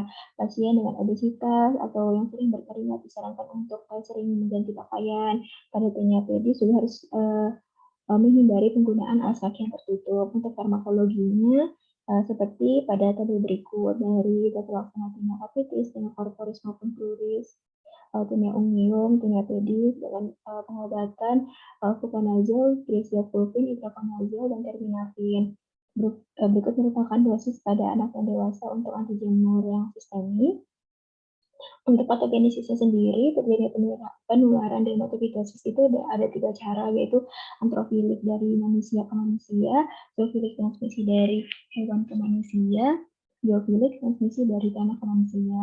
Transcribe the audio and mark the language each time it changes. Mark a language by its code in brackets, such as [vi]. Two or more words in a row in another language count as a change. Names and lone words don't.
[id] Pasien dengan obesitas atau yang sering berkeringat disarankan untuk sering mengganti pakaian. Pada tinea pedis juga harus menghindari penggunaan alas kaki yang tertutup. Untuk farmakologinya, seperti pada tabel berikut, dari data laksana tinea capitis, tinea corporis maupun pluris, tinea unguium, tinea pedis, dengan pengobatan fluconazole, triacylfulvin, itraconazole, dan terbinafin. Berikut merupakan dosis pada anak dan dewasa untuk anti jamur yang sistemik. Untuk patogenesisnya sendiri, terjadinya penularan dermatofitosis itu ada tiga cara, yaitu antrofilik dari manusia ke manusia, zoofilik transmisi dari hewan ke manusia, biofilik transmisi dari tanah ke manusia.